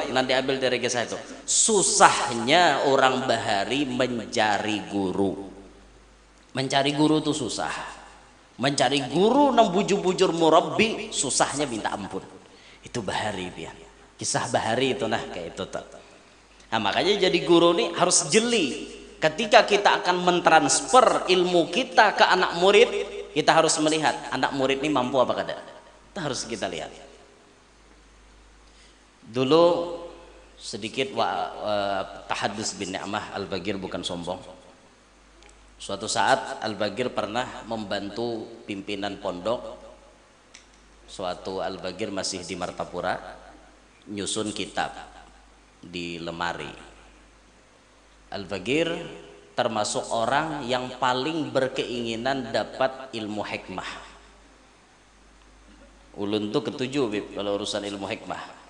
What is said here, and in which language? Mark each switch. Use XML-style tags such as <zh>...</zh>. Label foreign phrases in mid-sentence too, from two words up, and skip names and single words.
<id>Nanti ambil dari kisah itu susahnya orang bahari mencari guru. Mencari guru itu susah. Mencari guru</id> <bjn>nang bujur-bujur</bjn> <id>murabbi susahnya minta ampun. Itu bahari dia. Kisah bahari itu nah kayak itu tuh. Nah makanya jadi guru nih harus jeli. Ketika kita akan mentransfer ilmu kita ke anak murid, kita harus melihat anak murid ini mampu apa kada. Itu harus kita lihat. Dulu sedikit</id> <ar>tahadus bin Ni'mah</ar> <id>Al-Bagir, bukan sombong. Suatu saat Al-Bagir pernah membantu pimpinan pondok. Suatu Al-Bagir masih di Martapura, nyusun kitab di lemari. Al-Bagir termasuk orang yang paling berkeinginan dapat ilmu hikmah.</id> <bjn>Ulun tuh ketujuh Bib, kalau urusan ilmu hikmah.</bjn>